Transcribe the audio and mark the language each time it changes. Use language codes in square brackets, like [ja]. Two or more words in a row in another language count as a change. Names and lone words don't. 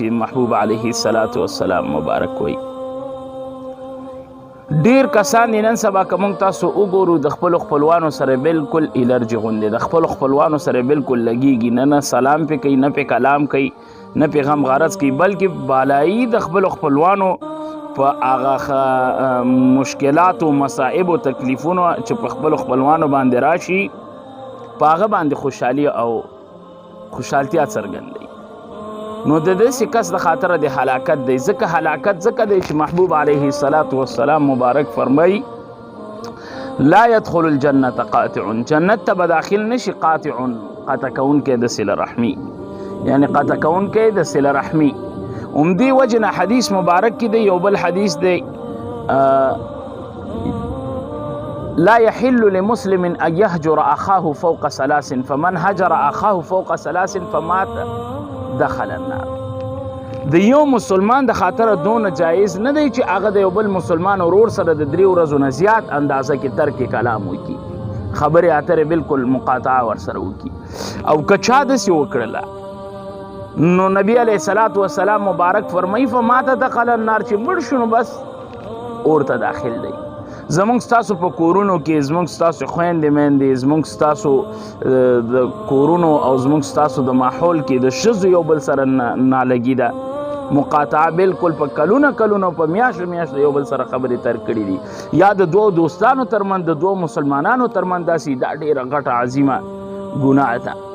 [ps] محبوب علیه السلام مبارک وی ډیر کسان دي نن سبا که موږ تاسو وګورو د خپلو خپلوانو سره بالکل الرجي غوندې د خپلو خپلوانو سره بالکل لګیږي، نه سلام پې کوي، نه پې کلام کوي، نه پې غم غرض کوي، بلکې بالایي د خپلو خپلوانو په هغه مشکلاتو مصائب او تکلیفونو چې په خپلو خپلوانو باندې راشي په هغه باندې خوشحالي او خوشحالتیا څرګندوي. نو د داسې کس د خاطره د هلاکت دی. ځکه هلاکت ځکه دی چې محبوب علیه السلام مبارک فرمایي [ar] لا يدخل الجنة قاطع، [ps] جنت ته به داخل نشي قاطع کوونکی د صله رحمي، یعنی قطع کوونکی د صله رحمي. همدې وجه نه حدیث مبارک کې دی، یو بل حدیث دی [ar] لا يحل لمسلم ان يهجر اخاه فوق 3 فمن هجر اخاه فوق 3 فمات دخل النار. [ps] د یو مسلمان د خاطر دونه جایز نه دی چې هغه د یو بل مسلمان ورور سره د 3 ورځو نه زیات اندازه کې ترک کلام وکړي، خبرې اترې بالکل مقاطعه ورسره وکړي. او که چا داسې وکړله نو نبی علیه السلام مبارک فرمایي [ar] فمات دخل النار، [ps] چې مړ شو نو بس اور ته داخل دی. زمونږ ستاسو په کورونو کې زمونږ ستاسو خویندې میندې زمونږ ستاسو د کورونو او زمونږ ستاسو د ماحول کې د ښځو یو بل سره نالګي ده، مقاطعه بالکل په کلونه په میاشتو یو بل سره خبرې تر کړي دي، یا د 2 دوستانو ترمنځ د 2 مسلمانانو ترمنځ داسې دا ډېره غټه عظیمه ګناه ده.